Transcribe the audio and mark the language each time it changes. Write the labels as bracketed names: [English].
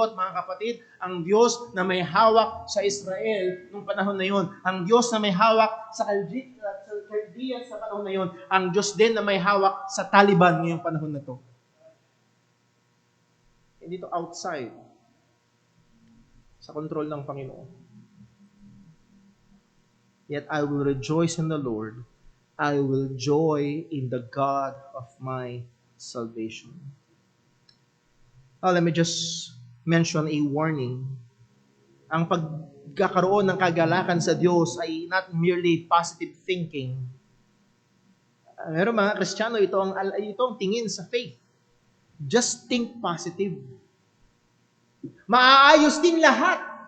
[Filipino] At mga kapatid, ang Diyos na may hawak sa Israel nung panahon na yon, ang Diyos na may hawak sa Chaldeans sa panahon na yon, ang Diyos din na may hawak sa Taliban ngayong panahon na to. Hindi to outside sa kontrol ng Panginoon. [English] Yet I will rejoice in the Lord. I will joy in the God of my salvation. Let me just mention a warning. [Filipino] Ang pagkakaroon ng kagalakan sa Diyos ay [English] not merely positive thinking. [Filipino] Pero mga Kristiyano, ito ang tingin sa faith. [English] Just think positive. [Filipino] Maaayos din lahat.